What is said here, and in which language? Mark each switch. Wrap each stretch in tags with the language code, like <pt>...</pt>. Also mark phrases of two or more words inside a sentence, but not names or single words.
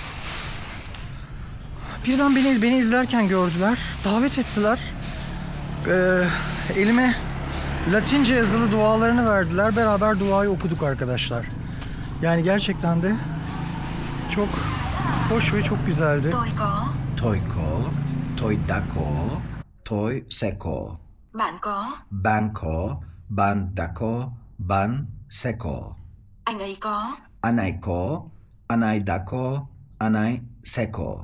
<tr>Birden beni izlerken gördüler. Davet ettiler. Elime Latince yazılı dualarını verdiler. Beraber duayı okuduk arkadaşlar. Yani gerçekten de çok hoş ve çok güzeldi.</tr> <vi>Tôi có, tôi đã có, tôi sẽ có. Bạn có, Bạn có, bạn đã có, bạn sẽ có. anh ấy có, Anh ấy có, anh ấy đã có, anh ấy sẽ có.</vi>